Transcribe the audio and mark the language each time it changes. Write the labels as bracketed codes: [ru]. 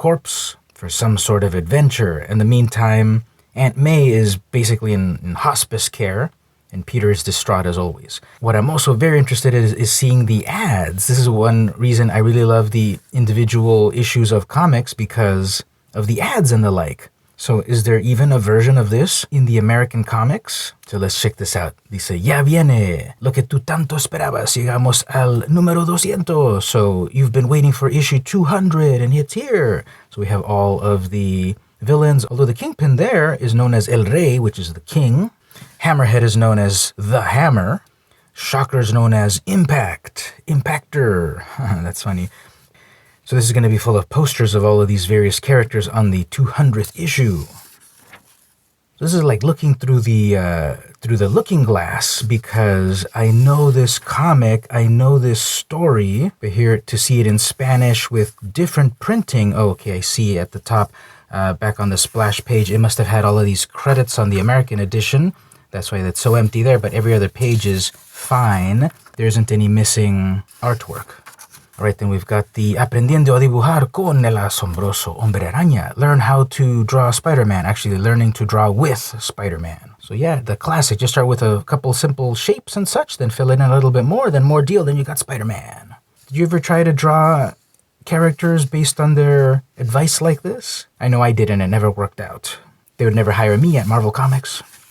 [en] Corpse for some sort of adventure. In the meantime, Aunt May is basically in hospice care, and Peter is distraught as always. What I'm also very interested in is seeing the ads. This is one reason I really love the individual issues of comics, because of the ads and the like. So is there even a version of this in the American comics? So let's check this out. [es] Dice, ya viene, lo que tú tanto esperabas, llegamos al número 200. [en] So you've been waiting for issue 200 and it's here. So we have all of the villains, although the Kingpin there is known as El Rey, which is the king. Hammerhead is known as the Hammer. Shocker is known as Impact, Impactor. That's funny. So this is going to be full of posters of all of these various characters on the 200th issue. So this is like looking through the looking glass, because I know this comic, I know this story, but here to see it in Spanish with different printing. Oh, okay, I see at the top, back on the splash page, it must have had all of these credits on the American edition. That's why that's so empty there, but every other page is fine. There isn't any missing artwork. All right, then we've got the [es] Aprendiendo a dibujar con el Asombroso Hombre Araña. [en] Learn how to draw Spider-Man. Actually, learning to draw with Spider-Man. So yeah, the classic. Just start with a couple simple shapes and such, then fill in a little bit more, then more deal, then you got Spider-Man. Did you ever try to draw characters based on their advice like this? I know I did, and it never worked out. They would never hire me at Marvel Comics.